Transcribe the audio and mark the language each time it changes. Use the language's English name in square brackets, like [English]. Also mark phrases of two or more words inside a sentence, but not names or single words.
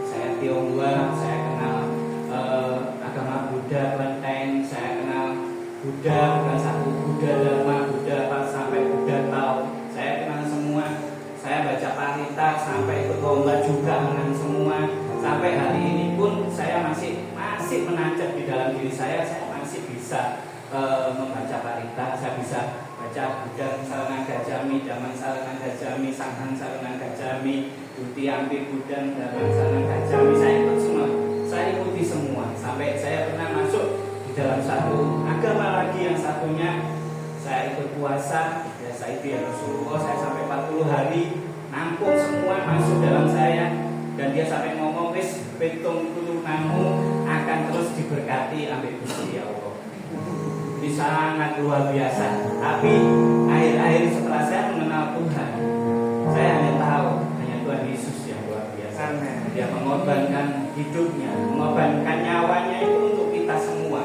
[Indonesian] Saya Tionghoa, saya kenal agama Buddha, Kelenteng, saya kenal Buddha, bukan satu Buddha Dharma, Buddha apa sampai Buddha Tao. Saya kenal semua. Saya baca Parita sampai ikut lomba juga dengan semua. Sampai hari ini pun saya masih menancap di dalam diri saya masih bisa membaca Parita. Saya bisa baca [Pali] Buddha Saranang Gajami, Dhammam Saranang Gajami, Sanghang Saranang Gajami, Dutiyampi Buddha Dhammam Saranang Gajami. [Indonesian] Saya ikut semua. Saya ikuti semua. Sampai saya pernah masuk di dalam satu agama lagi yang satunya saya ikut puasa. Saya itu ya Rasulullah, saya sampai 40 hari nampung semua masuk dalam saya. Dan dia sampai ngomong, [Javanese] wis pitung turunanmu [Indonesian] akan terus diberkati ambil Gusti ya Allah. Ini sangat luar biasa. Tapi akhir-akhir setelah saya mengenal Tuhan, saya hanya tahu hanya Tuhan Yesus yang luar biasa. Dia mengorbankan hidupnya, mengorbankan nyawanya itu untuk kita semua.